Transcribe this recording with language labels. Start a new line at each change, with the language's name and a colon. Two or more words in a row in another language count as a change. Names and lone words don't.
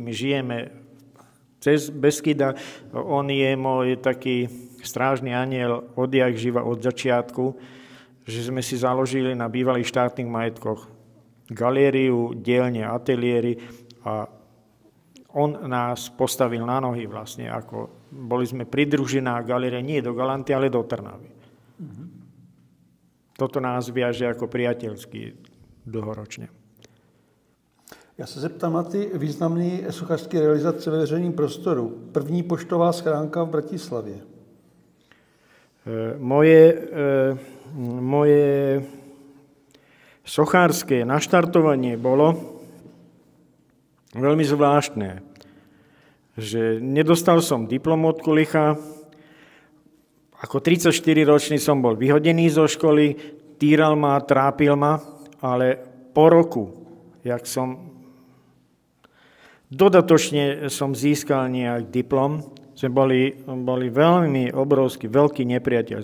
Slovak: My žijeme cez Beskyda, on je môj taký strážny anjel odjak živa od začiatku, že sme si založili na bývalých štátnych majetkoch galériu, dielne, ateliéry a on nás postavil na nohy vlastne, ako boli sme pridružená galéria nie do Galanty, ale do Trnavy. Toto nás viaže ako priateľský dlhoročne.
Czech: Já se zeptám na ty významné sochařské realizace ve veřejném prostoru. První poštová schránka v Bratislavě.
Slovak: Moje sochárske naštartovanie bolo veľmi zvláštne. Že nedostal som diplom od Kulicha, ako 34-ročný som bol vyhodený zo školy, týral ma, trápil ma, ale po roku, jak som dodatočne získal nejak diplom, sme boli veľmi obrovský, veľký nepriateľ.